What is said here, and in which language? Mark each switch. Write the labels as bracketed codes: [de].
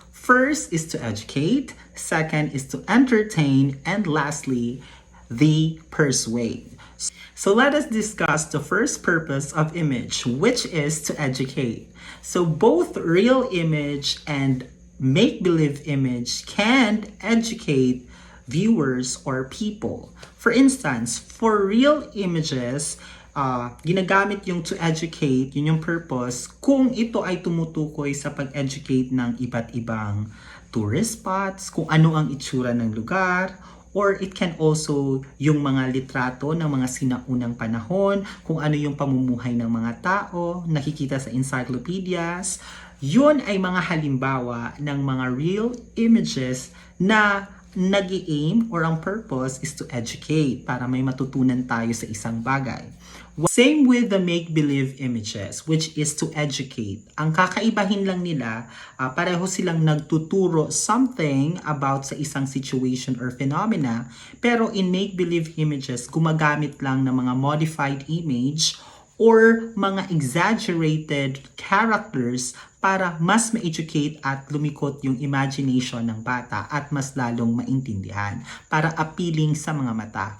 [en] First is to educate, second is to entertain, and lastly, the persuade. So let us discuss the first purpose of image, which is to educate. So both real image and make-believe image can educate viewers or people. For instance, [tl] for real images, ginagamit yung to educate, yun yung purpose, kung ito ay tumutukoy sa pag-educate ng iba't ibang tourist spots, kung ano ang itsura ng lugar, or [en] it can also [tl] yung mga litrato ng mga sinaunang panahon, kung ano yung pamumuhay ng mga tao, nakikita sa encyclopedias. Yun ay mga halimbawa ng mga real images na nag-aim or ang purpose [en] is to educate [tl] para may matutunan tayo sa isang bagay. [en] Same with the make-believe images, which is to educate. [tl] Ang kakaibahin lang nila, pareho silang nagtuturo [en] something about [tl] sa isang situation or phenomena, pero in make-believe images, gumagamit lang ng mga modified image or mga exaggerated characters para mas ma-educate at lumikot yung imagination ng bata at mas lalong maintindihan para appealing sa mga mata.